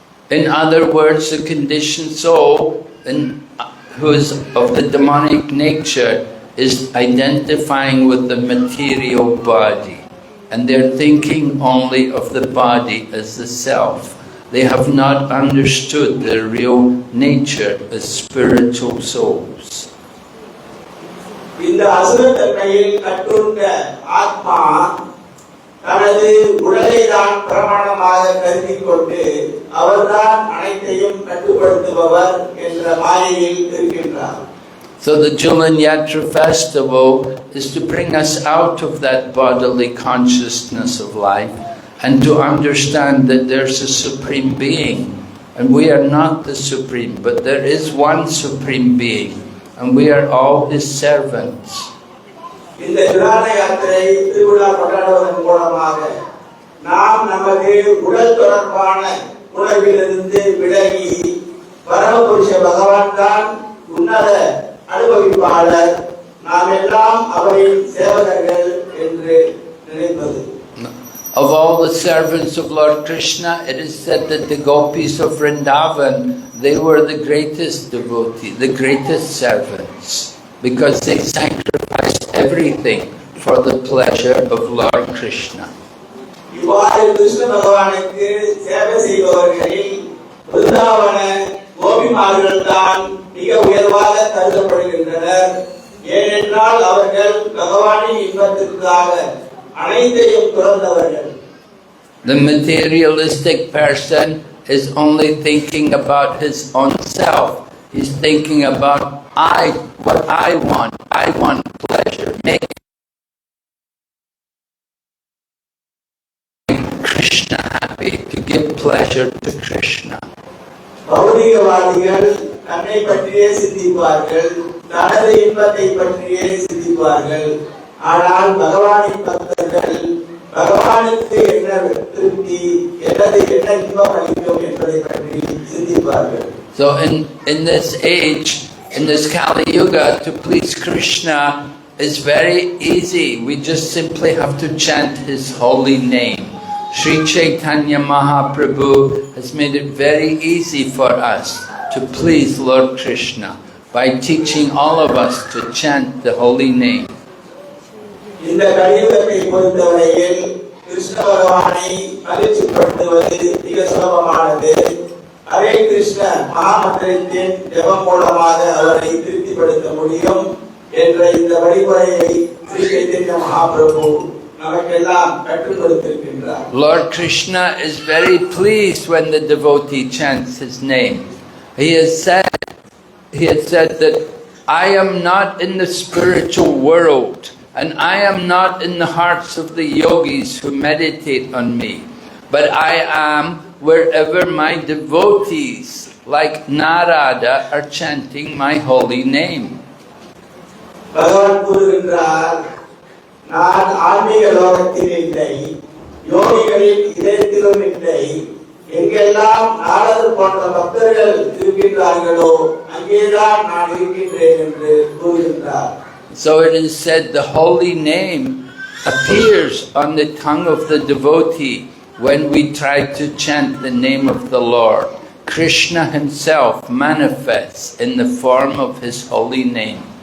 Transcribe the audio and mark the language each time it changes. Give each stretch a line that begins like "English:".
English: In other words, the conditioned soul who is of the demonic nature is identifying with the material body, and they're thinking only of the body as the self. They have not understood their real nature as spiritual souls.
Tamil: இந்த அசுர தன்மையில் கட்டுண்ட ஆத்மா தனது உடலை தான் பிரமாணமாக கருதிக் கொண்டு அவர்தான் அனைத்தையும் கட்டுப்படுத்துபவர் என்ற மாயையில் இருக்கின்றார்.
English: So the Julan Yatra festival is to bring us out of that bodily consciousness of life and to understand that there's a supreme being and we are not the supreme, but there is one supreme being and we are all his servants.
Tamil: இந்த ஜுலான யாத்திரை திருவிழா கொண்டாடுவதன் மூலமாக நாம் நமது உடல் தொடர்பான உணர்விலிருந்து விலகி பரமபுருஷ பகவான் தான் உன்னத அனுபவிப்பாளர், நாம் எல்லாம் அவரின் சேவகர்கள் என்று நினைப்பது.
English: Of all the servants of Lord Krishna, it is said that the gopis of Vrindavan, they were the greatest devotees, the greatest servants, because they sacrificed everything for the pleasure of Lord Krishna.
Tamil: இவ்வாறு கிருஷ்ண பகவானுக்கு சேவை செய்பவர்களில் பிருந்தாவன கோபிமார்கள் தான் மிக உயர்வாக கருதப்படுகின்றனர். ஏனென்றால் அவர்கள் பகவானின் இன்பத்திற்காக அனைத்தையும் துறந்தவர்கள்.
English: The materialistic person is only thinking about his own self. He's thinking about what I want. I want pleasure. Make Krishna happy, to give pleasure to Krishna.
Tamil: பௌதிகவாதிகள் தன்னை பற்றியே சிந்திப்பார்கள், தனது இன்பத்தை பற்றியே சிந்திப்பார்கள். ஆனால் பகவானின் பக்தர்கள் பகவானுக்கு என்ன திருப்தி, எனது என்ன இன்பம் அளிக்கும் என்பதை பற்றி சிந்திப்பார்கள்.
English: So in this age, in this Kali Yuga, to please Krishna is very easy. We just simply have to chant his holy name. Sri Chaitanya Mahaprabhu has made it very easy for us to please Lord Krishna by teaching all of us to chant the holy name.
Tamil: இந்த கலியுகத்தை பொறுத்தவரையில் கிருஷ்ண பகவானை மகிழ்ச்சிப்படுத்துவது மிக சுலபமானது. ஹரே கிருஷ்ண மகாமந்திரத்தின் ஜபம் மூலமாக அவரை திருப்திப்படுத்த முடியும் என்ற இந்த வழிமுறையை ஸ்ரீ சைத்தன்ய மகாபிரபு நமக்கெல்லாம் கற்றுக் கொடுத்திருக்கின்றார்.
English: Lord Krishna is very pleased when the devotee chants his name. He has said that I am not in the spiritual world, and I am not in the hearts of the yogis who meditate on me, but I am wherever my devotees like Narada are chanting my holy name.
Tamil: பகவான் கூறுகின்றார், நான் ஆன்மீக லோகத்தில் இல்லை, யோகிகளின் இதயத்திலும் இல்லை. எங்கெல்லாம் நாரதர் போன்ற பக்தர்கள் இருக்கின்றார்களோ அங்கேதான் நான் இருக்கின்றேன் என்று கூறுகின்றார்.
English: So it is said the holy name appears on the tongue of the devotee when we try to chant the name of the Lord. Krishna himself manifests in the form of his holy name.